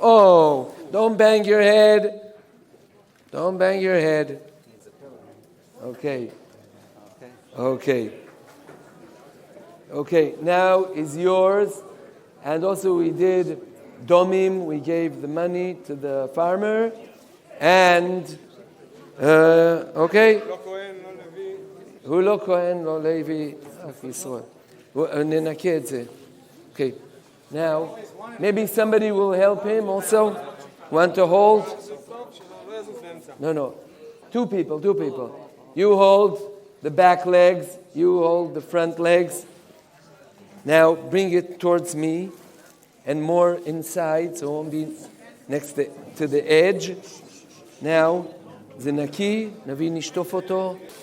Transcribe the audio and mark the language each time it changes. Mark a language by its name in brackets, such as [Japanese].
[English] Oh, don't bang your head. Don't bang your head. Okay. Okay, now is yours. And also we did domim, we gave the money to the farmer. And, okay. [Hebrew] הוא לא כהן, לא לוי, אף ישראל. ננקה את זה. [English] Okay, now, maybe somebody will help him also. Want to hold? No. Two people. You hold the back legs, you hold the front legs. Now bring it towards me and more inside, so it won't be next to the edge. Now, [Hebrew] זה נקי, נביא נשטוף אותו.